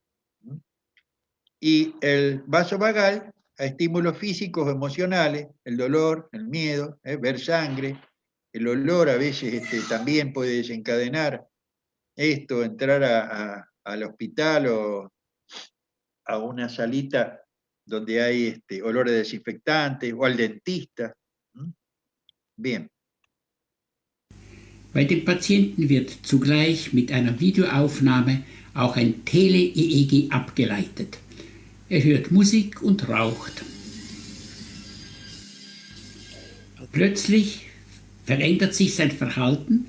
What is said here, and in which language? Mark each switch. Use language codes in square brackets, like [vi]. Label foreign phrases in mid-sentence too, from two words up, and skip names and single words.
[es] Y el vasovagal a estímulos físicos o emocionales, el dolor, el miedo, ver sangre, el olor a veces también puede desencadenar esto, entrar al hospital o a una salita donde hay olores desinfectantes o al dentista. Bien. [de] Bei dem Patienten wird zugleich mit einer Videoaufnahme auch ein Tele-EEG abgeleitet. Er hört Musik und raucht. Plötzlich verändert sich sein Verhalten.